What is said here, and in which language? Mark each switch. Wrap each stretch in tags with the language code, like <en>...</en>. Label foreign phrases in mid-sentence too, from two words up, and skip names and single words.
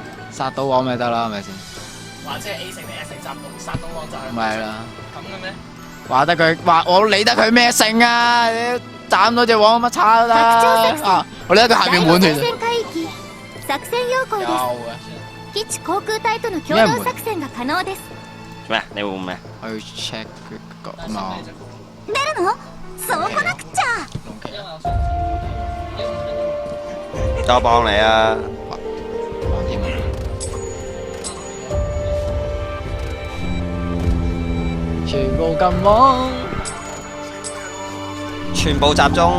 <yue>殺到網咪得啦，係咪先？或者係 A 成定 S 成殺到網就係。咪係啦。咁嘅咩？話我理得佢咩勝啊？你斬到隻網乜叉都得啊！我理得佢下面滿團。</yue> <ja>基地航空隊との共同作戦が可能です。</ja> <yue>咩？你會咩？我要 check 個嘛。</yue> <ja>出るの？そうこなくちゃ。</ja> <yue>我幫你啊！全部撳網，全部集中。</yue>